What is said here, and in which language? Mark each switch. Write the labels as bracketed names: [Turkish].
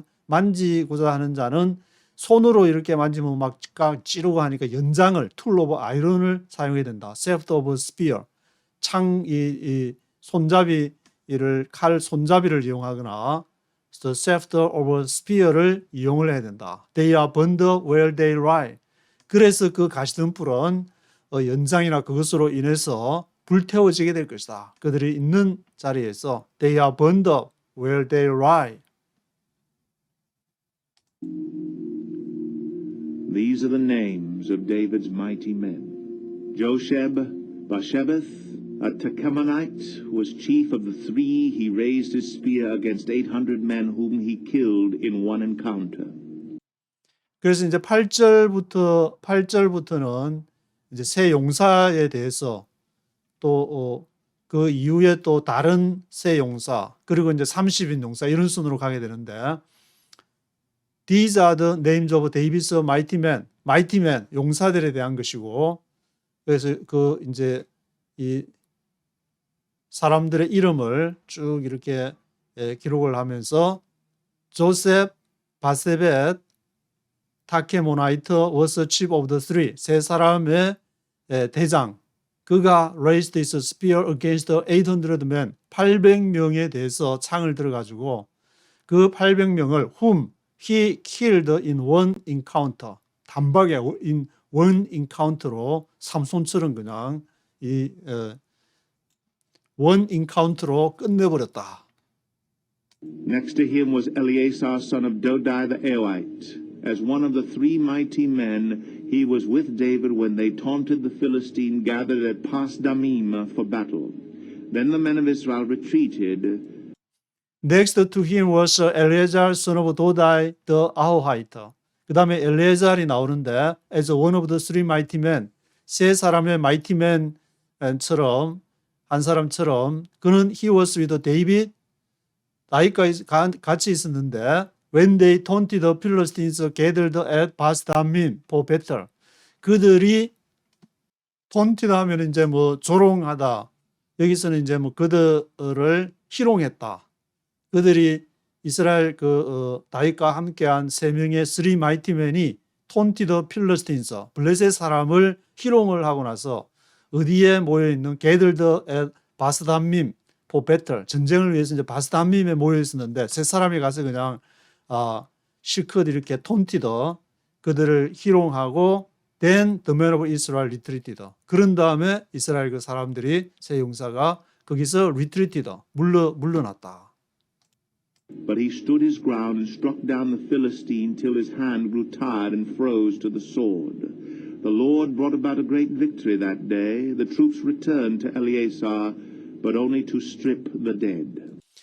[Korean] 만지고자 하는 자는 손으로 이렇게 만지면 막 찌르고 하니까 연장을 [English] tool of iron [Korean] 을 사용해야 된다. shaft of spear 이 손잡이를 칼 손잡이를 이용하거나 [English] the shaft of spear [Korean] 를 이용을 해야 된다. [English] They are burned where they lie. [Korean] 그래서 그 가시덤불은 연장이나 그것으로 인해서 불태워지게 될 것이다. 그들이 있는 자리에서 [English] they are burned where they lie. These are the names of David's mighty men. Josheb-Basshebeth, a Tekemonite, who was chief of the three. He raised his spear against 800 men whom he killed in one encounter. [Korean] 그래서 이제 8절부터는 이제 세 용사에 대해서 또 그 이후에 또 다른 세 용사 그리고 이제 30인 용사 이런 순으로 가게 되는데 [English] These are the names of David's mighty men. [Korean] mighty men 용사들에 대한 것이고 그래서 그 이제 이 사람들의 이름을 쭉 이렇게 기록을 하면서 조셉, 바세벳, 타케모나이트 was chief of the three. 세 사람의 대장. 그가 [English] raised his spear against 800 men. [Korean] 800명에 대해서 창을 들어가지고 그 800명을 [English] whom he killed in one encounter. [Korean] 단박에 in one encounter로 삼손처럼 그냥 이 one encounter로 끝내버렸다. [English] Next to him was Eleazar, son of Dodai the Aoite. As one of the three mighty men, he was with David when they taunted the Philistine gathered at Pas-Damim for battle. Then the men of Israel retreated. Next to him was Eleazar, son of Dodai the Ahohite. [Korean] 그 다음에 엘레아잘이 나오는데 [English] as one of the three mighty men, 세 사람의 mighty man처럼 한 사람처럼 그는 he was with David, [Korean] 다윗과 같이 있었는데 [English] when they taunted the Philistines gathered at Pas-Damim for battle. [Korean] 그들이 taunted 하면 이제 뭐 조롱하다. 여기서는 이제 뭐 그들을 희롱했다. 그들이 이스라엘 다윗과 함께한 세 명의 three mighty men이 taunted the Philistines, 블레셋 사람을 희롱을 하고 나서 어디에 모여 있는 [English] gathered at Pas-Damim for battle, [Korean] 전쟁을 위해서 이제 바스담밈에 모여 있었는데 세 사람이 가서 그냥 실컷 이렇게 taunted 그들을 희롱하고 [English] then the men of Israel retreated. [Korean] 그런 다음에 이스라엘 그 사람들이 세 용사가 거기서 retreated 물러났다. [English] But he stood his ground and struck down the Philistine till his hand grew tired and froze to the sword. The Lord brought about a great victory that day. The troops returned to Eleazar, but only to strip the dead.